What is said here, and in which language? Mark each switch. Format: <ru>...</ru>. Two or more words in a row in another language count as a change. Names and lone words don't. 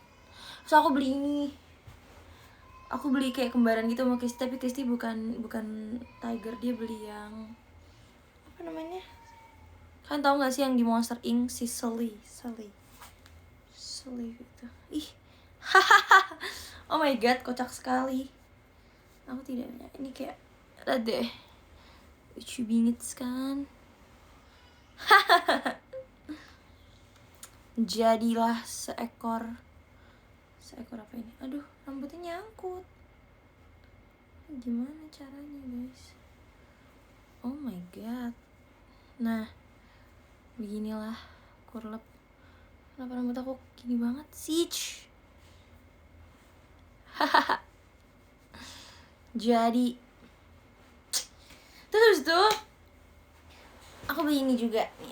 <id>Terus aku beli ini. Aku beli kayak kembaran gitu sama Kristi, tapi Kristi bukan tiger, dia beli yang apa namanya? Kalian tahu nggak sih yang di Monster Inc, si Sully gitu. Ih,</id> <en>oh my god,</en> <id>kocak sekali. Aku tidak punya. Ini kayak ada lucu bingit kan. Jadilah seekor apa ini? Aduh, rambutnya nyangkut. Gimana caranya guys?</id> <en>Oh my god.</en> <id>Nah, beginilah kurlep. Kenapa rambut aku gini banget sih? Jadi terus tuh aku beli ini juga nih.</id>